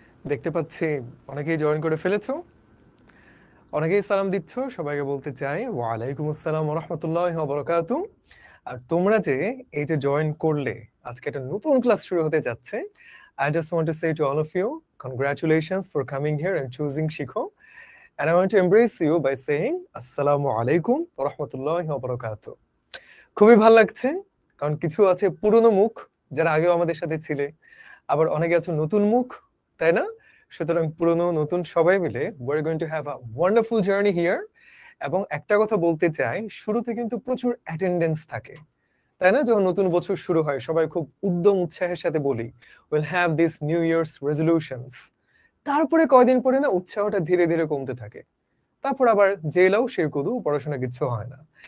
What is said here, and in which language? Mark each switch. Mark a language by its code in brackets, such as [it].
[bn] দেখতে পাচ্ছি অনেকেই জয়েন করে ফেলেছো, অনেকেই সালাম দিচ্ছ। সবাইকে বলতে চাই [ar] ওয়ালাইকুম আসসালাম ওয়া রাহমাতুল্লাহি ওয়া বারাকাতুহু। [bn] আর তোমরা যে এই যে জয়েন করলে, আজকে একটা নতুন ক্লাস শুরু হতে যাচ্ছে। [en] I just want to say to all of you, congratulations for coming here and choosing Shikho. And I want to embrace you by saying [ar] আসসালামু আলাইকুম ওয়া রাহমাতুল্লাহি ওয়া বারাকাতুহু। [bn] খুবই ভালো লাগছে, কারণ কিছু আছে পুরনো মুখ যারা আগেও আমাদের সাথে ছিলে, আবার অনেকে আছে নতুন মুখ, তাই না? সুতরাং পুরনো নতুন সবাই মিলে [en] we're going to have a wonderful journey here. [bn] এবং একটা কথা বলতে চাই, শুরুতে কিন্তু প্রচুর অ্যাটেন্ডেন্স থাকে, তাই না? যখন নতুন বছর শুরু হয় সবাই খুব উদ্যম উৎসাহের সাথে বলি [en] we'll have this new year's resolutions। [bn] তারপরে কয়দিন পরে না উৎসাহটা ধীরে ধীরে কমতে থাকে, তারপর আবার জেলাও সে কদু, পড়াশোনা কিছু হয় না।